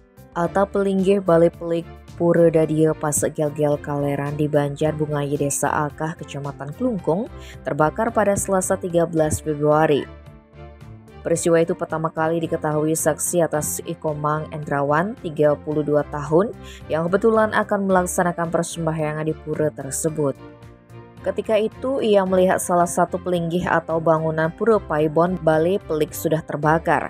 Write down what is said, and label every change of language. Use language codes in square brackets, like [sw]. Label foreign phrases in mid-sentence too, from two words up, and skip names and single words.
[id] Atap Pelinggih Balai Pelik Pura Dadia Pasek Gel-Gel Kaleran di Banjar Bungayi Desa Akah Kecamatan Klungkung terbakar pada Selasa 13 Februari. Peristiwa itu pertama kali diketahui saksi atas Ikomang Endrawan, 32 tahun, yang kebetulan akan melaksanakan persembahyangan di pura tersebut. Ketika itu, ia melihat salah satu pelinggih atau bangunan Pura Paibon Balai Pelik sudah terbakar.